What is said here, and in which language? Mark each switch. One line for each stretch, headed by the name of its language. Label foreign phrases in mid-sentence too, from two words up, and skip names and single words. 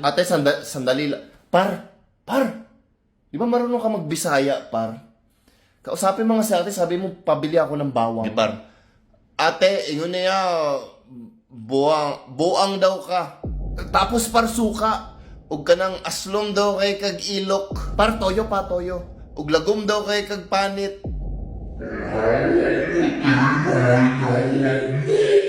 Filipino: Ate, sandali lang. Par. Di ba marunong ka magbisaya, par? Kausapin mga si ate, sabi mo, pabili ako ng bawang. Di, par.
Cebuano: Ate, ingon niya, buang daw ka. Tapos par suka. Ug ka ng aslom daw kay kag ilok. Par toyo. Ug lagom daw kay kag panit.